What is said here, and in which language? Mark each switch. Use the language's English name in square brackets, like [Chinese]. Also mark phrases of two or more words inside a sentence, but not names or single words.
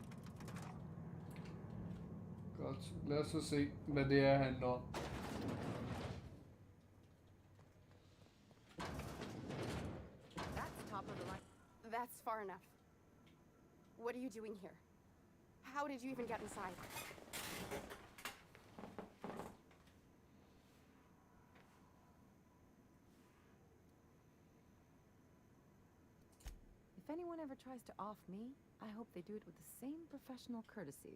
[Danish] Godt, lad os så se, hvad det er, handler om. [English] That's top of the line. That's far enough. What are you doing here? How did you even get inside? If anyone ever tries to off me, I hope they do it with the same professional courtesy.